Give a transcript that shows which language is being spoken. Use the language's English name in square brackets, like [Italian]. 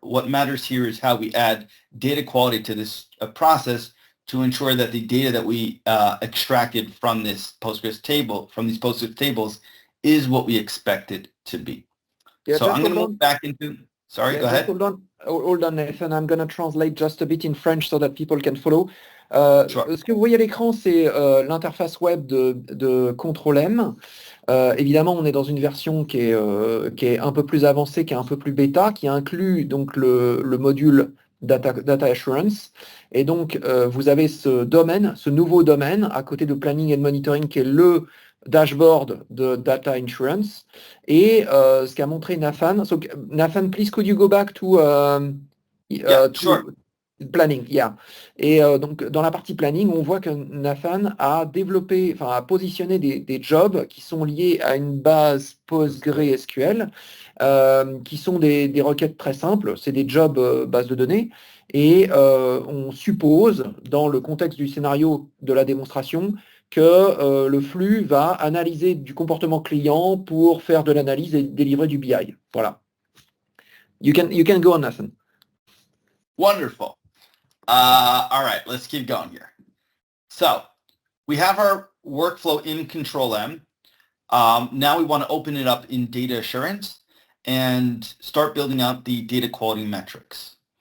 [English] What matters here is how we add data quality to this process to ensure that the data that we extracted from this Postgres table, from these Postgres tables, is what we expect it to be. Yeah, so I'm going to move back into, sorry, go ahead. Hold on, Nathan. I'm going to translate just a bit in French so that people can follow. Sure. [French] Ce que vous voyez à l'écran, c'est l'interface web de Control M. Évidemment, on est dans une version qui est un peu plus avancée, qui est un peu plus bêta, qui inclut donc le module Data Assurance. Et donc, vous avez ce nouveau domaine à côté de Planning and Monitoring qui est le dashboard de Data Insurance. Et ce qu'a montré Nathan. [English] So, Nathan, please could you go back to... Yeah, sure. Planning, yeah. [French] Et donc, dans la partie planning, on voit que Nathan a développé, enfin, a positionné des jobs qui sont liés à une base PostgreSQL, qui sont des requêtes très simples. C'est des jobs base de données. Et on suppose, dans le contexte du scénario de la démonstration, que le flux va analyser du comportement client pour faire de l'analyse et délivrer du BI. Voilà. [English] You can go on, Nathan. Wonderful. All right, let's keep going here. So we have our workflow in Control-M. Now we want to open it up in Data Assurance and start building out the data quality metrics.